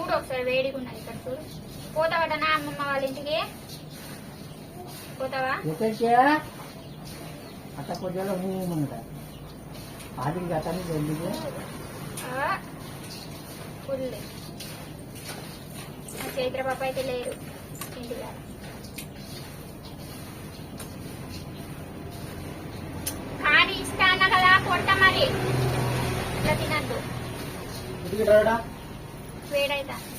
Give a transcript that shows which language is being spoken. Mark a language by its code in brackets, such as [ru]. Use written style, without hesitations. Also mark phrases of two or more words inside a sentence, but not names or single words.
[te] ఒకసారి వేడిగా ఉన్నది ఇక్కడ చూడు. పోతావటనా అమ్మమ్మ వాళ్ళ ఇంటికి? పోతావా? [mr] आता कोणाला हू म्हणतात आधी जाताना बोलली [te] ఫుల్. చైత్ర పాప అయితే లేరు ఇంటికి. కానీ ఇస్తా అన్న కదా, కొడతా మరి. ఇట్లా తినద్దు, వేడైతా.